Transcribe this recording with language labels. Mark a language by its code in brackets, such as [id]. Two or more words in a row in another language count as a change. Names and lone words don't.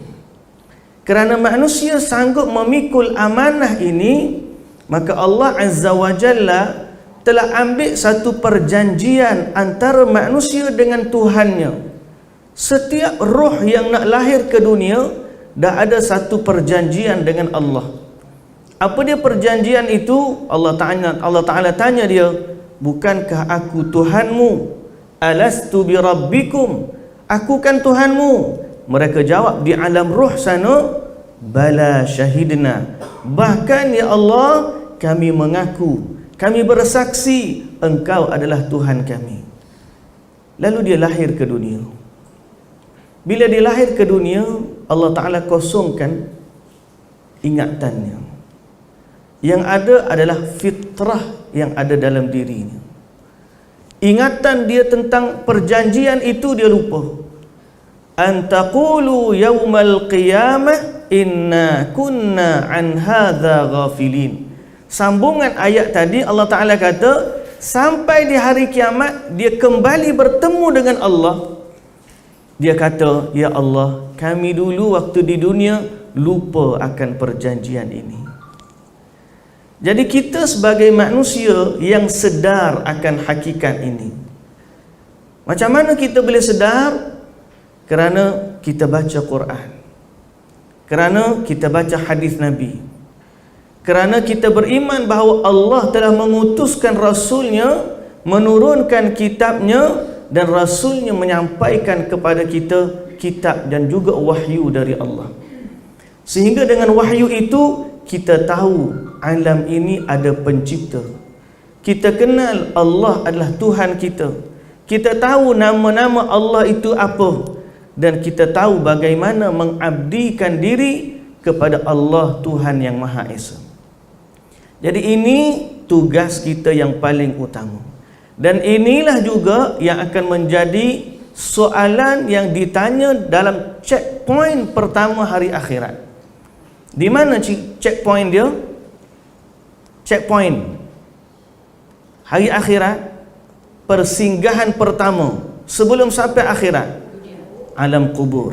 [ms] Kerana manusia sanggup memikul amanah ini, maka Allah [ar] عز وجل [ms] telah ambil satu perjanjian antara manusia dengan Tuhannya. Setiap roh yang nak lahir ke dunia dah ada satu perjanjian dengan Allah. Apa dia perjanjian itu? Allah Ta'ala tanya dia, bukankah aku Tuhanmu? [ar] ألست بربكم? [ms] Aku kan Tuhanmu. Mereka jawab di alam roh sana, [ar] بلى شهدنا. [ms] Bahkan ya Allah, kami mengaku, kami bersaksi engkau adalah Tuhan kami. Lalu dia lahir ke dunia. Bila dia lahir ke dunia, Allah Ta'ala kosongkan ingatannya. Yang ada adalah fitrah yang ada dalam dirinya. Ingatan dia tentang perjanjian itu dia lupa. [ar] أن تقولوا يوم القيامة إنا كنا عن هذا غافلين. [ms] Sambungan ayat tadi Allah Ta'ala kata, sampai di hari kiamat dia kembali bertemu dengan Allah. Dia kata, ya Allah, kami dulu waktu di dunia lupa akan perjanjian ini. Jadi kita sebagai manusia yang sedar akan hakikat ini. Macam mana kita boleh sedar? Kerana kita baca Quran, kerana kita baca hadis Nabi, kerana kita beriman bahawa Allah telah mengutuskan Rasulnya, menurunkan kitabnya, dan Rasulnya menyampaikan kepada kita kitab dan juga wahyu dari Allah. Sehingga dengan wahyu itu kita tahu alam ini ada pencipta. Kita kenal Allah adalah Tuhan kita. Kita tahu nama-nama Allah itu apa, dan kita tahu bagaimana mengabdikan diri kepada Allah Tuhan yang Maha Esa. Jadi ini tugas kita yang paling utama. Dan inilah juga yang akan menjadi soalan yang ditanya dalam checkpoint pertama hari akhirat. Di mana checkpoint dia? Checkpoint hari akhirat, persinggahan pertama sebelum sampai akhirat, alam kubur.